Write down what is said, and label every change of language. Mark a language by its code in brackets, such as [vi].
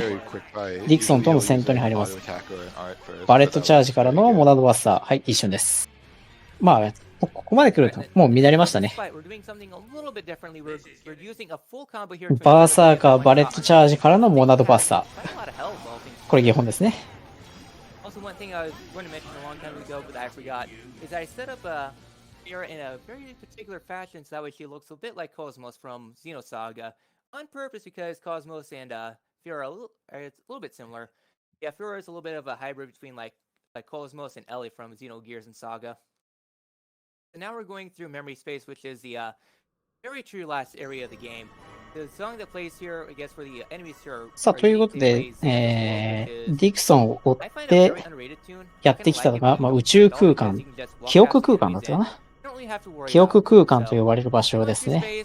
[ja] ディクソンとの戦闘に入ります。バレットチャージからのモナドバッサー。はい、一瞬です。まあ、ここまで来ると、もう乱れましたね。バーサーカー、バレットチャージからのモナドバッサー。これ基本ですね。 [en] One thing I was going to mention a long time ago, but I forgot, is I set up Fiora in a very particular fashion so that way she looks a bit like Cosmos from Xenosaga, on purpose because Cosmos and Fiora it's a little bit similar. Yeah, Fiora is a little bit of a hybrid between like Cosmos and Ellie from Xenogears and Saga. And now we're going through Memory Space, which is the very true last area of the game. [ja] さあ、ということで、ディクソンを追ってやってきたのが、宇宙空間、記憶空間だったかな。記憶空間と呼ばれる場所ですね。